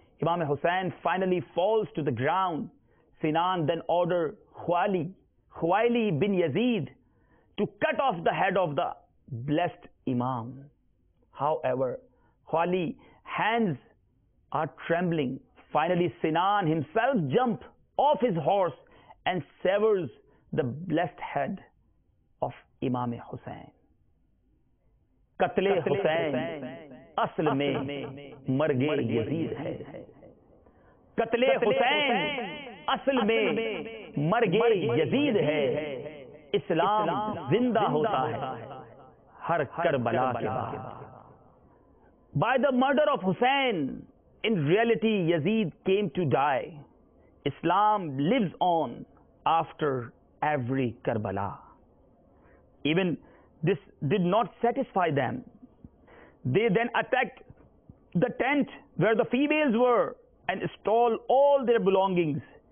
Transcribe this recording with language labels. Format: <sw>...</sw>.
<en>Imam Hussain finally falls to the ground. Sinan then ordered Khwaili bin Yazid to cut off the head of the blessed Imam. However, Khwali's hands are trembling. Finally, Sinan himself jumps off his horse and severs the blessed head of Imam Hussain.</en> <hi>कत्ले हुसैन असल में मर्गे Yazid है. कत्ले हुसैन असल में मर्गे Yazid है. इस्लाम जिंदा होता है हर करबला के बाद.</hi> <en>By the murder of Hussain, in reality Yazid came to die. Islam lives on after every Karbala. Even this did not satisfy them. They then attacked the tent where the females were and stole all their belongings.</en>